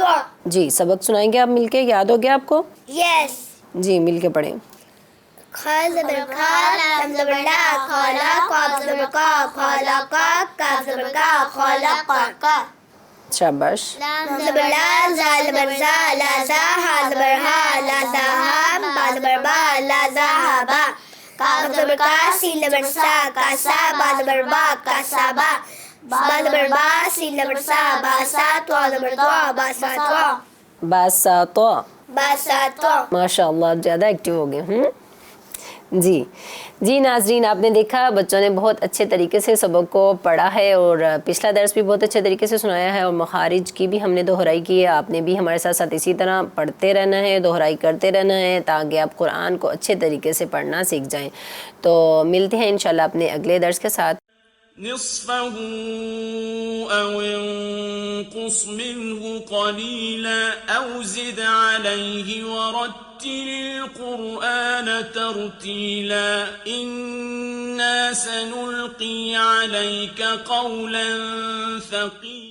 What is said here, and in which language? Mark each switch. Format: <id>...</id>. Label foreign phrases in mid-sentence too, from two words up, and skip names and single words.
<ur>جی سبق سنائیں گے آپ مل کے، یاد ہو گیا آپ کو? यस। جی مل کے پڑھیں. خا زبر خا، لام زبر لا، خلا، قاف زبر قا، خلق، کاف زبر کا، خلق. शाबाश। لام زبر لا، ذال زبر ذا، لا ذا, ہا زبر ہا، لا ذہا، با زبر با، لا ذہابا. کاف زبر کا، سین زبر سا, کاسا، با زبر با، کاسابا. با زبر با, سین زبر سا، باسا، طوا زبر طوا، باساطوا. बसत। बासात्वा।</ur> <ar>ما شاء الله</ar> <ur>زیادہ ایکٹو ہو گئے۔ جی جی ناظرین، آپ نے دیکھا بچوں نے بہت اچھے طریقے سے سبق کو پڑھا ہے اور پچھلا درس بھی بہت اچھے طریقے سے سنایا ہے اور مخارج کی بھی ہم نے دہرائی کی ہے. آپ نے بھی ہمارے ساتھ ساتھ اسی طرح پڑھتے رہنا ہے، دہرائی کرتے رہنا ہے تاکہ آپ قرآن کو اچھے طریقے سے پڑھنا سیکھ جائیں. تو ملتے ہیں</ur> <ar>إن شاء الله</ar> <ur>اپنے اگلے درس کے ساتھ.</ur> <ar>نصفه أو انقص منه قليلا أو زد عليه ورتل القرآن ترتيلا إنا سنلقي عليك قولا ثقيلا</ar>